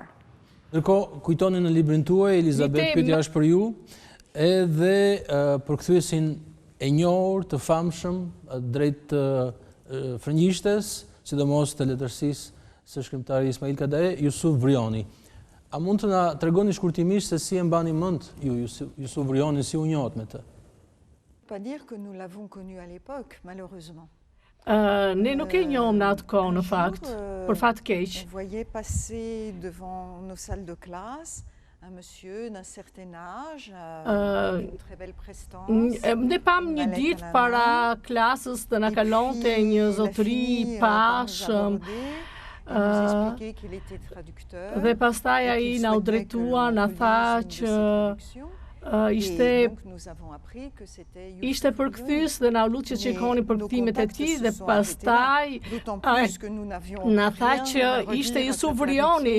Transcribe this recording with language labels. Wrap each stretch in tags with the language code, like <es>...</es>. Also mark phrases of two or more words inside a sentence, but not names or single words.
<sq>Ndërkohë, kujtoni në librin tuaj, Elizabeth, pyetja është për ju, edhe përkthyesin e njohur të famshëm drejt frëngjishtes, sidomos të letërsisë së shkrimtarit Ismail Kadare, Jusuf Vrioni. A mund të na tregoni shkurtimisht se si e mbani mend ju Jusuf Vrioni, si u njohët me të?</sq> <fr>Pas dire que nous l'avons connu à l'époque, malheureusement.</fr> <sq>Ne nuk e njohëm në atë kohë në fakt, për fat keq.</sq> <fr>On voyait passer devant nos salles de classe un monsieur d'un certain âge, une très belle prestance.</fr> <sq>Ne pam një ditë para klasës të na kalonte një zotëri pashëm. Dhe pastaj ai na u drejtua, na tha që ishte përkthyes dhe na lut që shikoni përkthimet e tij dhe pastaj na tha që ishte Jusuf Vrioni.</sq>